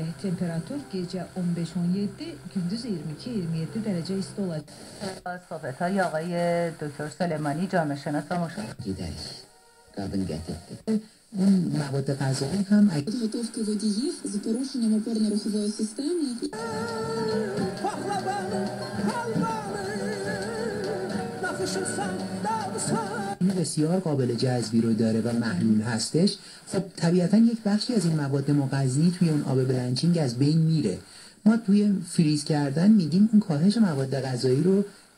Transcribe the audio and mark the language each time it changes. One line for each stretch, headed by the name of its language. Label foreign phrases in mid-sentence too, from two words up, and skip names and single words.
Azerbaijani: Temperatur gecə 15-17, gündüz 22-27 dərəcə isti olacaq.
Persian: صحبت‌های آقای دکتر سلیمانی جامعه شناس و مشاور.
Azerbaijani: Gedərik. Qadın qət etdi.
Persian: اون مواد غذایی هم
Ukrainian: підготовки водіїв з порушенням опорно-рухової системи.
Persian: این بسیار قابل جذبی رو داره و محلول هستش. خب طبیعتا یک بخشی از این مواد مغذی توی اون آب بلنچینگ از بین میره. ما توی فریز کردن میگیم اون کاهش مواد غذایی رو